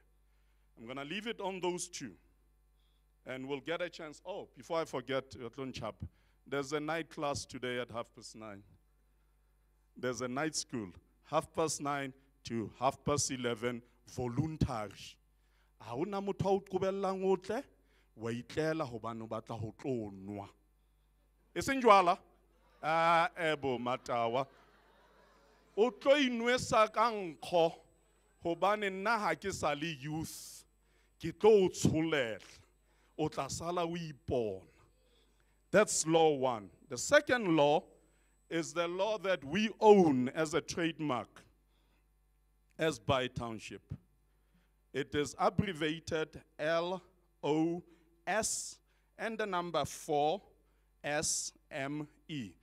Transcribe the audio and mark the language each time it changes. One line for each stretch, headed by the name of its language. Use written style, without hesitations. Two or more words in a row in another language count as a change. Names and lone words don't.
English: I'm going to leave it on those two. And we'll get a chance. Oh, before I forget, there's a night class today at 9:30. There's a night school, 9:30 to 11:30, voluntary.
Southern Sotho: Ha hona motho a o qobellang o tle, wa itlela hobane o batla ho tlo nwa. E seng jwala? Ebo matawa. O tlo inwesa ka nkgo hobane nna ha ke sa le youth. Ke tlo o tsholela. O tla sala o ipona.
English: That's law 1. The second law is the law that we own as a trademark, as by township. It is abbreviated LOS and the number 4 SME.